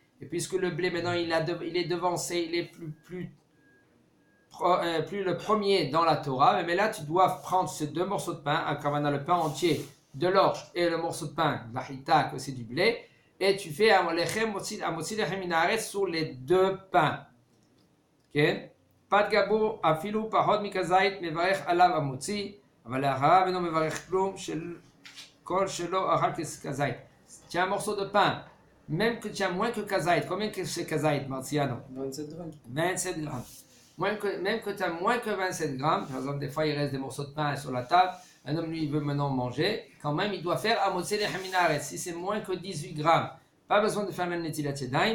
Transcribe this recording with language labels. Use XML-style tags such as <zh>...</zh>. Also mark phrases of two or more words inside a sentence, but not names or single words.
<fr>Et puisque le blé maintenant il est devancé, il est plus le premier dans la Torah, mais là tu dois prendre ces deux morceaux de pain, comme on a le pain entier de l'orge et le morceau de pain, la chita, que c'est du blé, et tu fais un</fr> <he>מוציא לחם מן הארץ</he> <fr>sur les deux pains.</fr> <he>פת גבו אפילו פחות מכזית מברך עליו המוציא, אבל לאחריו אינו מברך כלום כל שלא אכל כזית.</he> <fr>Tu as un morceau de pain, même que tu as moins que kazait. Combien que c'est kazait, Marciano? 27 grammes. 27 grammes. Même que tu as moins que 27 grammes, par exemple, des fois il reste des morceaux de pain sur la table, un homme lui il veut maintenant manger, quand même il doit faire</fr> <he>המוציא לחם מן הארץ.</he> <fr>Si c'est moins que 18 grammes, pas besoin de faire la</fr> <he>נטילת ידיים.</he>